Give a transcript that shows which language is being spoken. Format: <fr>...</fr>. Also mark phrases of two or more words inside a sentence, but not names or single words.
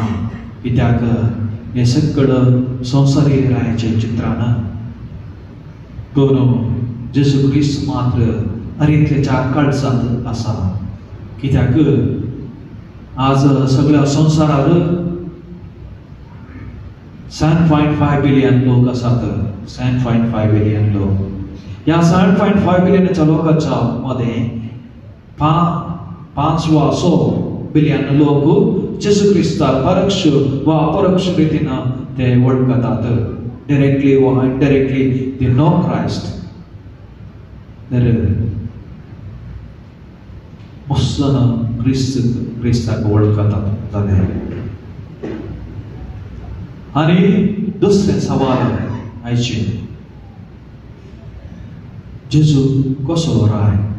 <kok>कित्याक हे सगळें संवसारी रायाचें चित्रान. पूण जेजू क्रिस्त मात्र हर एकल्याच्या काळजांत आसा. कित्याक आज सगळ्या संवसारार 7.5 बिलियन लोक असतात. 7.5 बिलियन लोक. या 7.5 बिलियनच्या लोकांच्या मध्ये 5 बिलियन लोक येशू ख्रिस्ताक परोक्ष व अपरोक्ष रीतीनं ते ओळखतात.</kok> <en>directly व indirectly they know Christ.</en> <kok>मुसलन ख्रिस्ताक ओळखतात जाल्यार. आणि दुसरें सवाल आयचे, जेजू कसलो राय?</kok>